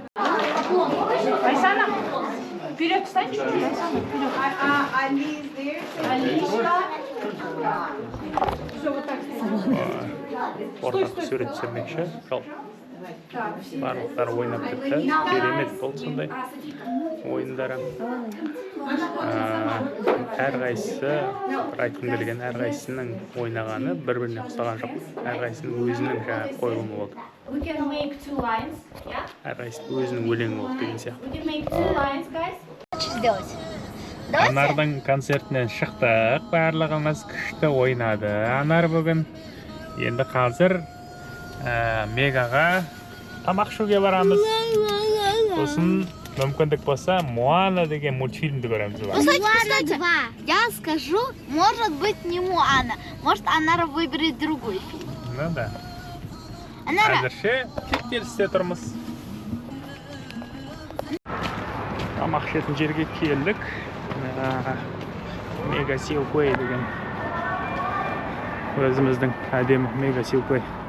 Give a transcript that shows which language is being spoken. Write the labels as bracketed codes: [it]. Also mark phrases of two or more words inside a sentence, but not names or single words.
[ru] Айсана, вперед встань чуть-чуть, Айсана, вперед. [en] Ali is there. [kk] Алишка. ортақ сурет түсірмекші. Ал барлықтары ойнап бітті. Керемет болды сондай ойындары. Әрқайсысы, айтқым келген әрқайсысының ойнағаны бір-біріне ұқсаған жоқ. Әрқайсысының өзінің жаңағы қойылымы болды. [en] We can make 2 lines, yeah? [kk] Әрқайсысы өзінің өлеңі болды деген сияқты. [en] We can make 2 lines, guys. [ru] Сделать. [kk] Анардың концертінен шықтық, барлығымыз күшті ойнады. Анар бүгін енді қазір Мегаға тамақ ішуге барамыз. Сосын мүмкіндік болса, Моана деген мультфильмді көреміз. [ru] Кстати, я скажу, может быть не Моана. Может, Анара выберет другой фильм. Ну да. Анара, [kk] Әзірше кептелісте тұрмыз. Тамақ ішетін жерге келдік. Мега Силквей деген өзіміздің әдемі Мега Силквей.